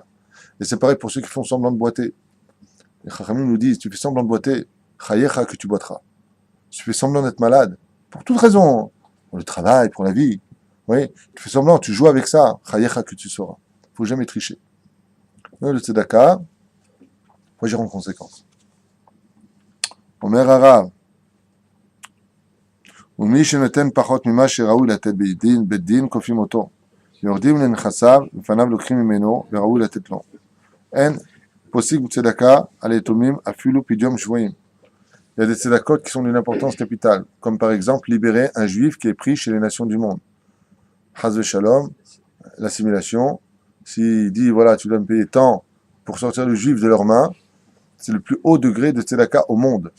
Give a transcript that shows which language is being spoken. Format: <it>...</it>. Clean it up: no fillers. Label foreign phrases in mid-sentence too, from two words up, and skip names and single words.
<fr>Et c'est pareil pour ceux qui font semblant de boiter. Les Chachamim nous disent, tu fais semblant de boiter, chayecha que tu boiteras. Tu fais semblant d'être malade, pour toute raison, pour le travail, pour la vie. Oui, tu fais semblant, tu joues avec ça, chayecha que tu sauras. Il ne faut jamais tricher. Mais le tzedaka, il faut agir en conséquence.</fr> <he>אומר הרב, ומי שנותן פחות ממה שראוי לתת בית דין כופים אותו. יורדים לנכסיו, לפניו לוקחים ממנו, וראוי לתת לו. אין פוסק בצדקה על יתומים אפילו פדיון שבויים.</he> <fr>Il y a des tzedakot qui sont d'une importance capitale, comme par exemple libérer un juif qui est pris chez les nations du monde.</fr> <he>חס ושלום,</he> <fr>l'assimilation, s'il dit voilà, tu dois me payer tant pour sortir le juif de leurs mains, c'est le plus haut degré de tzedaka au monde.</fr>